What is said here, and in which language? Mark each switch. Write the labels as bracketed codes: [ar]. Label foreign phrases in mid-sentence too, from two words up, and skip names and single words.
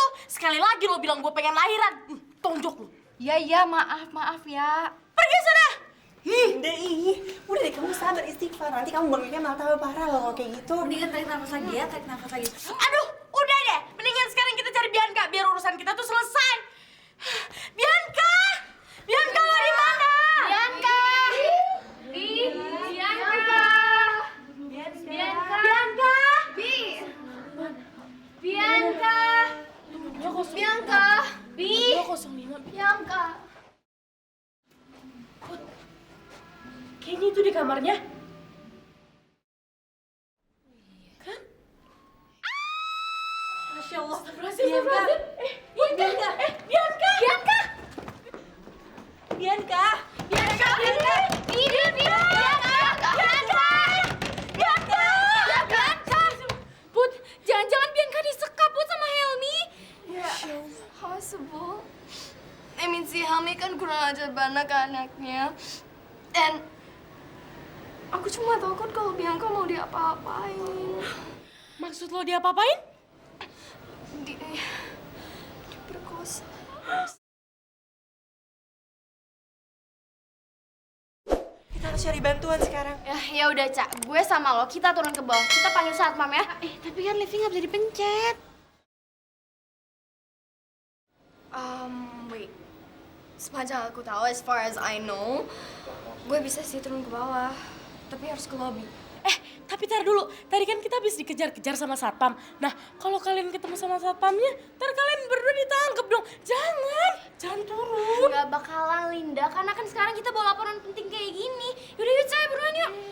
[id] Sekali lagi lo bilang gue pengen lahiran. Tonjok lo. Iya, maaf ya. Pergi sana. Udah deh, kamu sabar, istighfar. Nanti kamu bangunnya malah tambah parah loh kalau kayak gitu. Mendingan tarik nafas lagi ya, tarik nafas lagi. Aduh, udah deh. Mendingan sekarang kita cari Bianca biar urusan kita tuh selesai. Bianca! Bianca lo di mana? Bianca! Bianca! Bianca! Bianca! 205. Bianca! 205. Bianca! Kayaknya itu di kamarnya. Kan? [ar] ما شاء الله. [id] Bianca! Bianca! Bianca! Bianca! Bianca! Bianca! Bianca! Put, jangan-jangan Bianca disekap Put sama Helmi. Possible. [en] I mean, [id] si Helmi kan kurang ajar banget ke anaknya. And aku cuma takut kalau Bianca mau diapa-apain. Maksud lo dia apa-apain? Diperkosa. Kita harus cari bantuan sekarang. Ya udah, Cak. Gue sama lo, kita turun ke bawah. Kita panggil satpam ya. Tapi kan Livi nggak bisa dipencet. Wait. Sepanjang aku tahu, [en] as far as I know, [id] gue bisa sih turun ke bawah. Tapi harus ke lobby. Tapi tar dulu, tadi kan kita habis dikejar-kejar sama satpam. Nah, kalau kalian ketemu sama satpamnya, ntar kalian berdua ditangkap dong. Jangan turun. Gak bakalan, Linda. Karena kan sekarang kita bawa laporan penting kayak gini. Yaudah, yuk, saya buruan yuk.